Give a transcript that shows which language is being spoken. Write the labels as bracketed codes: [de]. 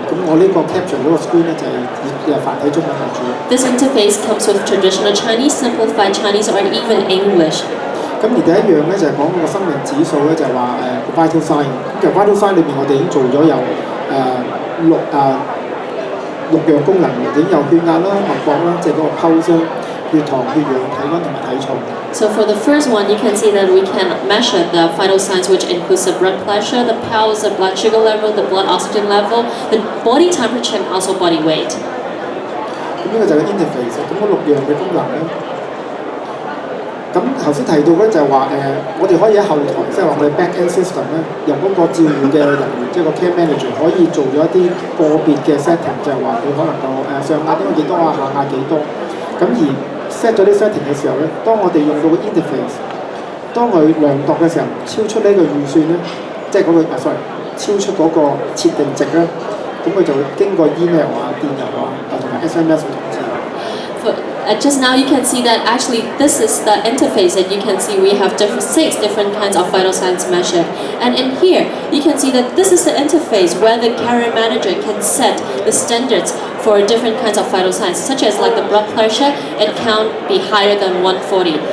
[yue] 咁我呢個 capture 嗰個 screen 咧就係以繁體中文為主。 [en] This interface comes with traditional Chinese, simplified Chinese, or even English. [yue] 咁而第一樣咧就係講嗰個生命指數咧，就係話vital sign。咁其實 vital sign 裏面我哋已經做咗有6樣功能嘅，已經有血壓啦、脈搏啦，即係嗰個 pulse 啦、血糖、血氧、體温同埋體重。 [en] So for the first one, you can see that we can measure the vital signs, which includes the blood pressure, the pulse, the blood sugar level, the blood oxygen level, the body temperature, and also body weight. [yue] 咁呢個就係 interface。咁嗰6樣嘅功能咧，咁頭先提到咧就係話我哋可以喺後台，即係話我哋 back end system 咧，由嗰個照護嘅人員，即係個 care manager 可以做咗一啲個別嘅 setting，就係話佢可能個上壓應該幾多啊，下壓幾多。咁而 set 咗啲 setting 嘅時候咧，當我哋用到個 interface， 當佢量度嘅時候超出呢個預算咧，即係嗰個超出嗰個設定值咧，咁佢就會經過 email 啊、電郵啊同埋 SMS 通知。 [en] Just now you can see that actually this is the interface that you can see we have 6 different kinds of vital signs measured. And in here you can see that this is the interface where the carrier manager can set the standards for different kinds of vital signs, such as like the blood pressure, it can't be higher than 140.